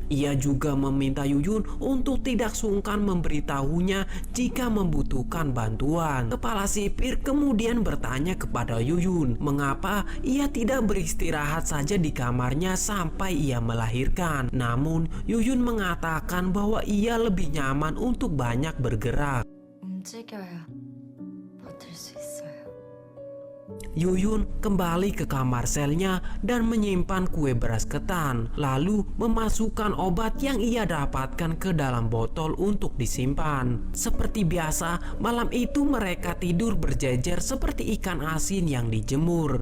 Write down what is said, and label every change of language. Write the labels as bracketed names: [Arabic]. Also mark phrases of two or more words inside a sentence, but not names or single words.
[Indonesian] Ia juga meminta Yuyun untuk tidak sungkan memberitahunya jika membutuhkan bantuan. Kepala sipir kemudian bertanya kepada Yuyun mengapa ia tidak beristirahat saja di kamarnya sampai ia melahirkan. Namun Yuyun mengatakan bahwa ia lebih nyaman untuk banyak bergerak. [Korean] 움직여야 버틸 수 있어요. [Indonesian] Yuyun kembali ke kamar selnya dan menyimpan kue beras ketan, lalu memasukkan obat yang ia dapatkan ke dalam botol untuk disimpan. Seperti biasa, malam itu mereka tidur berjejer seperti ikan asin yang dijemur.